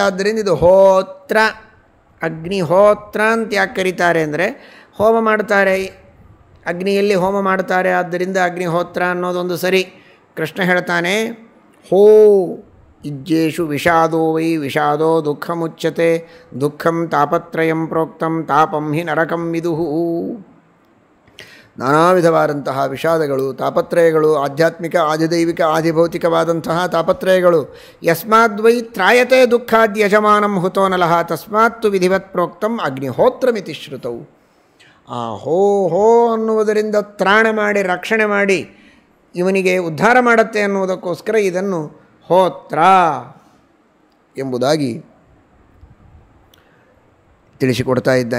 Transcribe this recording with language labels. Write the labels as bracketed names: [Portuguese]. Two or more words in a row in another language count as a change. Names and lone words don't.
[Kannada] ಆದ್ದರಿಂದ ಇದು ಹೋತ್ರ, ಅಗ್ನಿಹೋತ್ರ ಅಂತ ಯಾಕೆ ಕರೀತಾರೆ ಅಂದರೆ ಹೋಮ ಮಾಡ್ತಾರೆ, ಅಗ್ನಿಯಲ್ಲಿ ಹೋಮ ಮಾಡ್ತಾರೆ, ಆದ್ದರಿಂದ ಅಗ್ನಿಹೋತ್ರ ಅನ್ನೋದೊಂದು ಸರಿ. ಕೃಷ್ಣ ಹೇಳ್ತಾನೆ [Sanskrit] ಹೋ ಇಜ್ಜೇಷು ವಿಷಾದೋ ವೈ ವಿಷಾದೋ ದುಃಖಮುಚ್ಯತೆ ದುಃಖಂ ತಾಪತ್ರಯಂ ಪ್ರೋಕ್ತಂ ತಾಪಂ ಹಿ ನರಕಂ ವಿದುಹು. [Kannada] ನಾನಾ ವಿಧವಾದಂತಹ ವಿಷಾದಗಳು, ತಾಪತ್ರಯಗಳು, ಆಧ್ಯಾತ್ಮಿಕ, ಆದಿದೈವಿಕ, ಆದಿಭೌತಿಕವಾದಂತಹ ತಾಪತ್ರಯಗಳು. [Sanskrit] ಯಸ್ಮಾದ್ವೈ ತ್ರಾಯತೆ ದುಃಖಾದ್ಯಜಮಾನಂ ಹುತೋನಲಃ ತಸ್ಮಾತ್ತು ವಿಧಿವತ್ ಪ್ರೋಕ್ತಂ ಅಗ್ನಿಹೋತ್ರಮಿತಿ ಶ್ರುತವು. [Kannada] ಆ ಹೋ ಹೋ ಅನ್ನುವುದರಿಂದ ತ್ರಾಣ ಮಾಡಿ, ರಕ್ಷಣೆ ಮಾಡಿ ಇವನಿಗೆ ಉದ್ಧಾರ ಮಾಡುತ್ತೆ ಅನ್ನುವುದಕ್ಕೋಸ್ಕರ ಇದನ್ನು ಹೋತ್ರ ಎಂಬುದಾಗಿ ತಿಳಿಸಿಕೊಡ್ತಾ ಇದ್ದಾನೆ.